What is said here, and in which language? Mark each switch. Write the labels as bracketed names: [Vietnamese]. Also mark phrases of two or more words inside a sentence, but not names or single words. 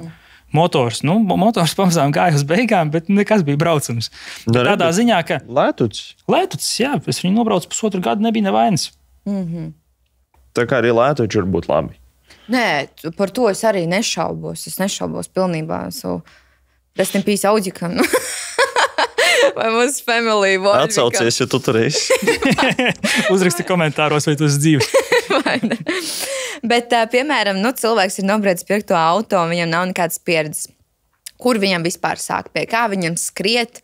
[Latvian] Motors pamazām gāja uz beigām, bet nekas bija braucams. Tādā ziņā, ka... Lētucis, jā, es viņu nobraucu 1,5 gadu, nebija nevainas. Tā kā arī lētuči var būt labi. Nē, par to es arī nešaubos. Es nešaubos pilnībā savu [English] rest in peace [Latvian] Audžikam. Vai mūsu family Volvikam. Atsaucies, ja tu tur esi. Uzraksti komentāros, vai tu esi dzīves. Vai ne? Bet, piemēram, cilvēks ir nobriedis pirkt to auto, un viņam nav nekādas pieredzes. Kur viņam vispār sāk? Pie kā viņam skriet?